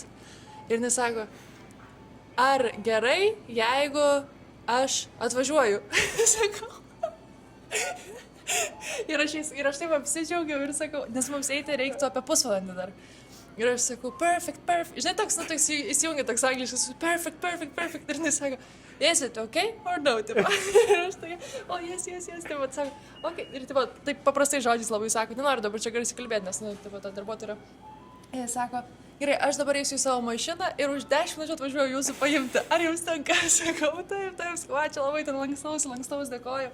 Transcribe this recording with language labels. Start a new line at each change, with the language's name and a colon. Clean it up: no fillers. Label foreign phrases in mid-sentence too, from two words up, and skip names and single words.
Lithuanian: Ir jinai sako, ar gerai, jeigu aš atvažiuoju? Sakau. Ir aš taip apsidžiaugiau ir sakau, nes mums eiti reiktų apie pusvalandį dar. Ir aš sakau, perfect. Žinai, toks įsijungia toks angliškas, perfect. Ir jinai sako,
English: is it okay or no?
Lithuanian: Ir aš tokia, yes. Taip pat sako, okay. Ir taip paprastai žodžiais labai sako, nenoriu dabar čia garsiai kalbėti, nes ta darbuotoja yra. Ir jis sako, gerai, aš dabar eisiu į savo mašiną ir už 10 minučių atvažiuoju jūsų paimti. Ar jums tenka? Sakau, taip, čia labai ten lankstaus, dėkoju.